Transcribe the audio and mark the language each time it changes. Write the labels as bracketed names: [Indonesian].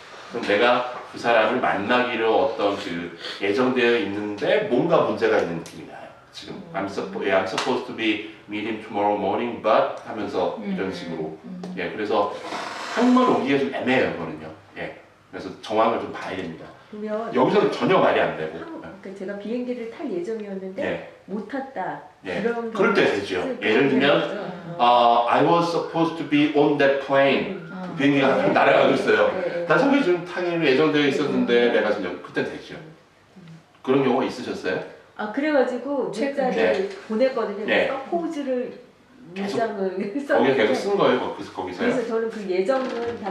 [Korean] 그럼 내가 그 사람을 만나기로 어떤 그 예정되어 있는데 뭔가 문제가 있는 느낌이 나요. [English] 지금 I'm supposed to be meeting tomorrow morning, but [Korean] 하면서 이런 식으로. 예, 그래서 한국말 옮기기가 좀 애매해요, 그거는요. 예, 그래서 정황을 좀 봐야 됩니다. 그러면 여기서는 전혀 말이 안 되고. 그러니까 제가 비행기를 탈 예정이었는데 예, 못 탔다. 예. 그런 그럴 때 경우는 되죠. 쓸 예를 들면 거죠. [English] I was supposed to be on that plane. [Korean] 비행기가 한참 날아가고 있어요. 네, 네. 난 저기 지금 타기로 예정되어 있었는데 내가 지금 그때 되죠. 그런 경우가 있으셨어요? 그래가지고 문자를 네. 보냈거든요. 네. 서포즈를 계속 문장을 거기에 계속 쓴 거예요. 거기서요. 그래서 저는 그 예정은 다